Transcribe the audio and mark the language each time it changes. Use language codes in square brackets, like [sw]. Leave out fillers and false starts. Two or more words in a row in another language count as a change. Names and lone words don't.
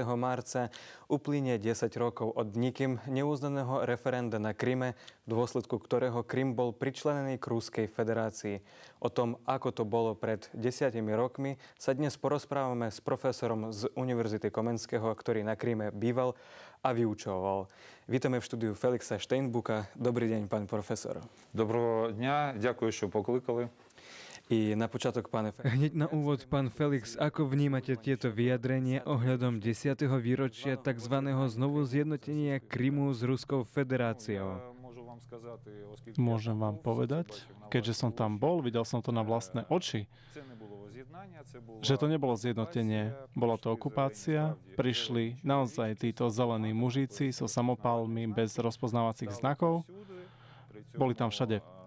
[sk] marca uplynie 10 rokov od nikým neuznaného referenda na Kryme, v dôsledku ktorého Krym bol pričlenený k Ruskej federácii. O tom, ako to bolo pred 10 rokmi, sa dnes porozprávame s profesorom z Univerzity Komenského, ktorý na Kryme býval a vyučoval. Vítame v štúdiu Felixa Steinbuka. Dobrý deň, pán profesor. [uk] Доброго дня, дякую, що покликали. [sk] I na počiatok, hneď na úvod, pán Felix, ako vnímate tieto vyjadrenie ohľadom 10. výročia tzv. Znovu zjednotenia Krymu s Ruskou federáciou? Môžem vám povedať, keďže som tam bol, videl som to na vlastné oči, že to nebolo zjednotenie, bola to okupácia, prišli naozaj títo zelení mužíci so samopálmi bez rozpoznávacích znakov, boli tam všade.